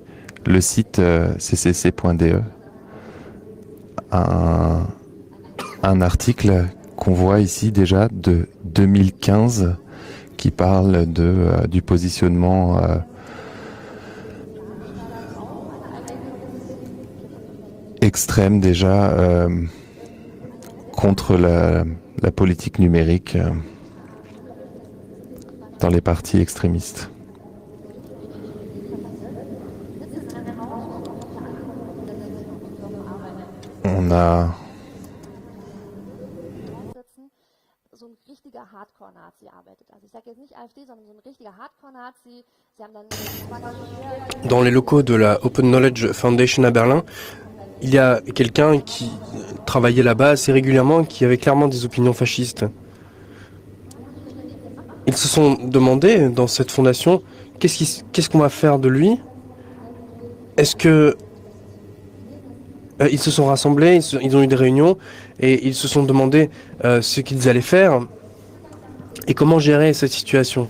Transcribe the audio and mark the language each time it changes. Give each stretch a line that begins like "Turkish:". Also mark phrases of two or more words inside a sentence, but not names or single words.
French: Le site ccc.de a un article qu'on voit ici déjà de 2015 qui parle du positionnement extrême déjà contre la politique numérique dans les partis extrémistes. On a
German: so ein richtiger Hardcore-Nazi arbeitet. Also ich sage jetzt nicht AfD, sondern so ein richtiger Hardcore-Nazi. Sie haben dann
French: Dans les locaux de la Open Knowledge Foundation à Berlin, il y a quelqu'un qui travaillait là-bas assez régulièrement, qui avait clairement des opinions fascistes. Ils se sont demandé dans cette fondation, qu'est-ce qu'on va faire de lui? Est-ce que ils se sont rassemblés, ils ont eu des réunions et ils se sont demandé ce qu'ils allaient faire et comment gérer cette situation.